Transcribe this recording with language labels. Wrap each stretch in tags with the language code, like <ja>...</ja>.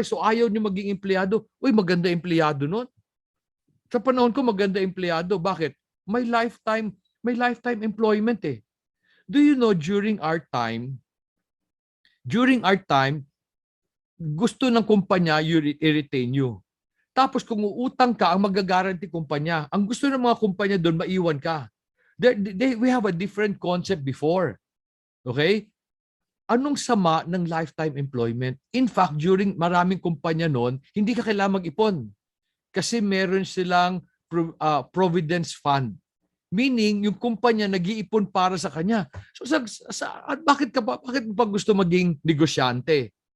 <tl>So ayaw niyo maging empleyado. Uy, maganda empleyado nun. Sa panahon ko, maganda empleyado. Bakit? May lifetime employment eh.</tl> <en>Do you know, during our time,</en> <tl>gusto ng kumpanya i-retain you. Tapos kung uutang ka, ang magagaranti kumpanya. Ang gusto ng mga kumpanya doon, maiwan ka.</tl> <en>We have a different concept before. Okay?</en> <tl>Anong sama ng lifetime employment?</tl> <en>In fact, during</en> <tl>maraming kumpanya noon, hindi ka kailangan mag-ipon. Kasi meron silang providence fund. Meaning, yung kumpanya nag-iipon para sa kanya. So, bakit mo pa gusto maging negosyante?</tl>